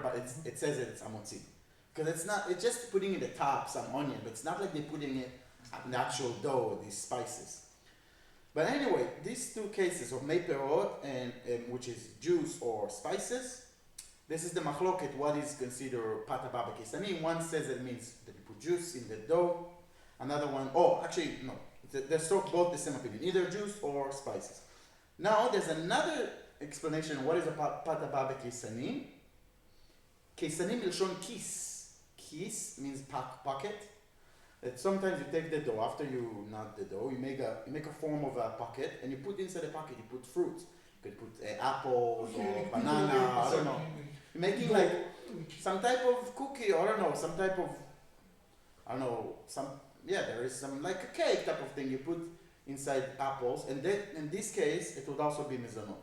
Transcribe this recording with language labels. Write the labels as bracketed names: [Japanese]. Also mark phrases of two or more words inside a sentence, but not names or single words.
[English] But it says that it's amotzi, because it's just putting in the top some onion, but it's not like they're putting it in the actual dough, these spices. But anyway, these 2 cases of [Hebrew] מי פירות [English] and which is juice or spices, this is the machloket. What is considered [Hebrew] פת הבאה בכיסנין? [English] One says it means that you put juice in the dough. Another one, no, they're both the same opinion, either juice or spices. Now there's another explanation. What is a [Hebrew] פת הבאה בכיסנין? כיסנין מלשון כיס. [English] Kis means pocket. That sometimes you take the dough, after you knot the dough, you make a form of a pocket, and you put inside the pocket, you put fruit. You could put apples or Okay, banana, I don't know. You're making like some type of cookie, or I don't know, some type of, I don't know, there is some like a cake type of thing you put inside apples, and then in this case it would also be mezonot.